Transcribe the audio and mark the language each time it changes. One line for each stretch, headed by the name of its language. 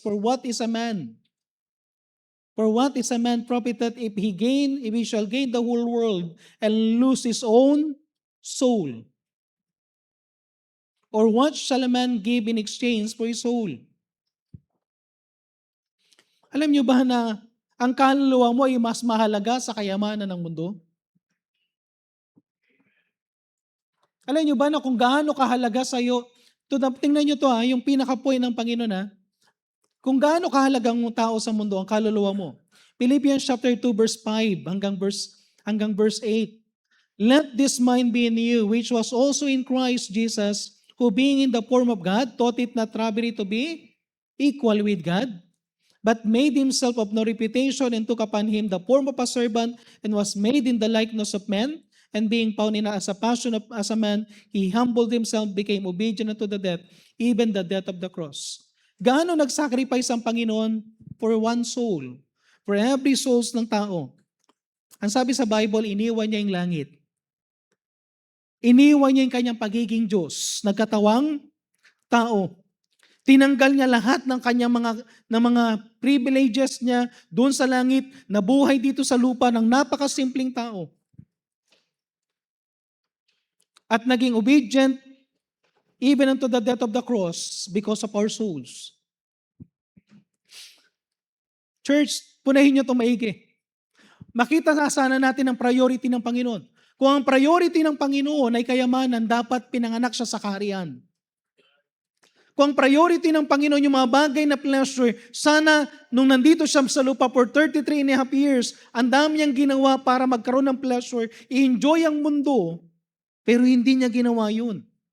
English: For what is a man? For what is a man profited if he shall gain the whole world and lose his own soul? Or what shall a man give in exchange for his soul?
Filipino: Alam niyo ba na ang kaluluwa mo ay mas mahalaga sa kayamanan ng mundo? Alam niyo ba na kung gaano kahalaga sa iyo, tingnan niyo to yung pinaka-point ng Panginoon kung gaano kahalagang tao sa mundo ang kaluluwa mo.
English: Philippians chapter 2 verse 5 hanggang verse 8. Let this mind be in you, which was also in Christ Jesus, who being in the form of God, thought it not robbery to be equal with God, but made himself of no reputation and took upon him the form of a servant and was made in the likeness of men. And being found in as a man, he humbled himself, became obedient unto the death, even the death of the cross.
Filipino: Gaano nag-sacrifice ang Panginoon
English: for one soul, for every souls
Filipino: ng tao. Ang sabi sa Bible, iniwan niya yung langit. Iniwan niya yung kanyang pagiging Diyos, nagkatawang tao. Tinanggal niya lahat ng kanyang mga privileges niya doon sa langit, na buhay dito sa lupa ng napakasimpleng tao. At naging
English: obedient even unto the death of the cross because of our souls.
Filipino: Church, punahin niyo itong maigi. Makita na sana natin ang priority ng Panginoon. Kung ang priority ng Panginoon ay kayamanan, dapat pinanganak siya sa kaharian. Kung ang priority ng Panginoon yung mga bagay na pleasure, sana nung nandito siya sa lupa
English: for 33 and a half years,
Filipino: ang dami niyang ginawa para magkaroon ng pleasure, i-enjoy ang mundo, pero hindi niya ginawa yun.